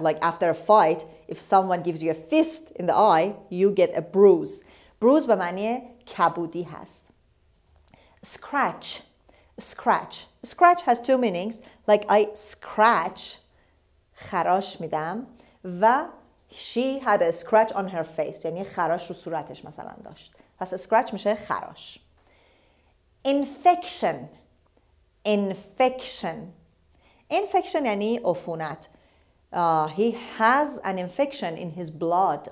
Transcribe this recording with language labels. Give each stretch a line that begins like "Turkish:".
English: Like after a fight, if someone gives you a fist in the eye, you get a bruise.
Persian: Bruise به معنی کبودی هست.
English: Scratch has two meanings. Like I scratch
Persian: خراش میدم و
English: she had a scratch on her face
Persian: یعنی خراش رو صورتش مثلا داشت. پس scratch میشه خراش. Infection یعنی عفونت.
English: He has an infection in his blood.